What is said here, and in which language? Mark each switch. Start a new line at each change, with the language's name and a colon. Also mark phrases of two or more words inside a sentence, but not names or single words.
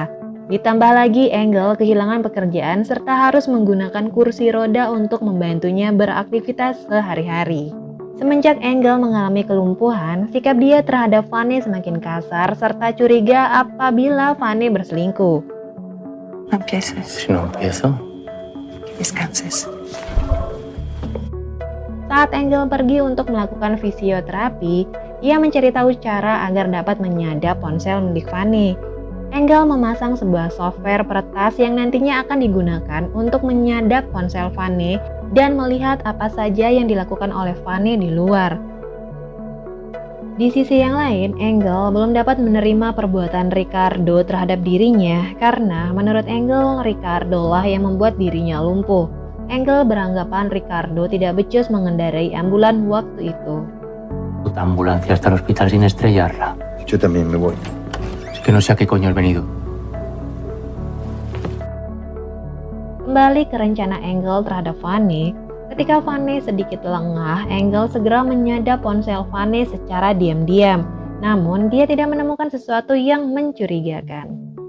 Indonesian: Ditambah lagi Engel kehilangan pekerjaan serta harus menggunakan kursi roda untuk membantunya beraktivitas sehari-hari. Semenjak Engel mengalami kelumpuhan, sikap dia terhadap Vane semakin kasar serta curiga apabila Vane berselingkuh.
Spanish: No empieces, Si no empiezo. descanses.
Indonesian: Saat Engel pergi untuk melakukan fisioterapi, ia mencari tahu cara agar dapat menyadap ponsel milik Vane. Engel memasang sebuah software peretas yang nantinya akan digunakan untuk menyadap ponsel Vane dan melihat apa saja yang dilakukan oleh Vane di luar. Di sisi yang lain, Engel belum dapat menerima perbuatan Ricardo terhadap dirinya karena menurut Engel, Ricardo lah yang membuat dirinya lumpuh. Engel beranggapan Ricardo tidak becus mengendarai ambulan waktu itu.
Spanish: Puta ambulancia hasta el hospital sin estrellarla. Yo también me voy. Es que no sé a qué coño has venido.
Indonesian: Kembali ke rencana Engel terhadap Vane, ketika Vane sedikit lengah, Engel segera menyadap ponsel Vane secara diam-diam. Namun, dia tidak menemukan sesuatu yang mencurigakan.